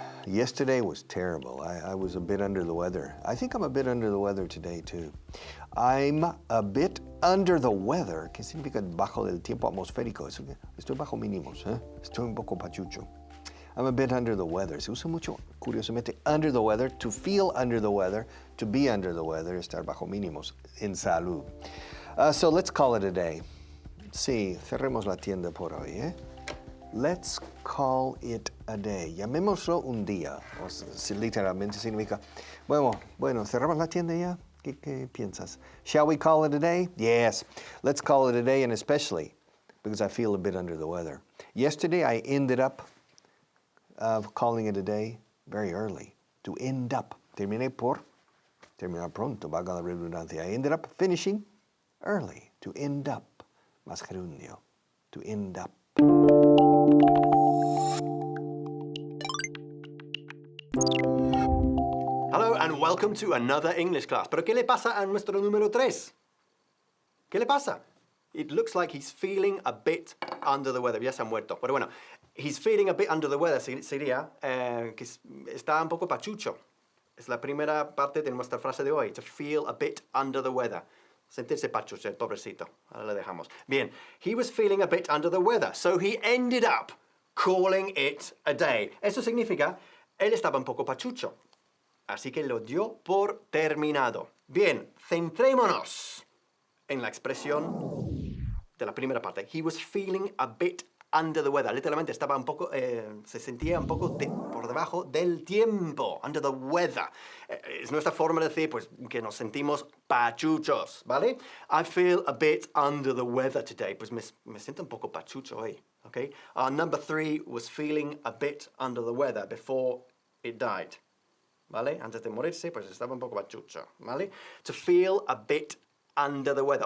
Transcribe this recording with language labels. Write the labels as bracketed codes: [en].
[en] Yesterday was terrible. I was a bit under the weather. I think I'm a bit under the weather today too. I'm a bit under the weather. [es] ¿Qué significa bajo del tiempo atmosférico? Estoy bajo mínimos, ¿eh? Estoy un poco pachucho. [en] I'm a bit under the weather. [es] Se usa mucho, curiosamente, [en] under the weather, to feel under the weather, [es] to be under the weather, estar bajo mínimos, en salud. [en] So let's call it a day. [es] Sí, cerremos la tienda por hoy, ¿eh? [en] Let's call it a day. [es] Llamémoslo un día. O sea, literalmente significa, bueno, cerramos la tienda ya. ¿Qué piensas? [en] Shall we call it a day? Yes. Let's call it a day, and especially because I feel a bit under the weather. Yesterday I ended up calling it a day very early. To end up. [es] Terminar pronto, valga la redundancia. [en] I ended up finishing early. To end up. [es] Más gerundio. [en] To end up. Hello and welcome to another English class. [es] ¿Pero qué le pasa a nuestro número 3? ¿Qué le pasa? [en] It looks like he's feeling a bit under the weather. [es] Ya se ha muerto. Pero bueno, [en] he's feeling a bit under the weather [es] sería que está un poco pachucho. Es la primera parte de nuestra frase de hoy. [en] To feel a bit under the weather. [es] Sentirse pachucho, el pobrecito. Ahora le dejamos. [en] Bien, he was feeling a bit under the weather. So he ended up calling it a day. [es] Eso significa, él estaba un poco pachucho. Así que lo dio por terminado. Bien, centrémonos en la expresión de la primera parte. [en] He was feeling a bit under the weather. [es] Literalmente estaba un poco, se sentía un poco por debajo del tiempo. [en] Under the weather. [es] Es nuestra forma de decir, pues, que nos sentimos pachuchos, ¿vale? [en] I feel a bit under the weather today. [es] Pues me siento un poco pachucho hoy, ¿ok? [en] Our number 3 was feeling a bit under the weather before it died. [es] ¿Vale? Antes de morirse, pues estaba un poco pachucho, ¿vale? [en] To feel a bit under the weather.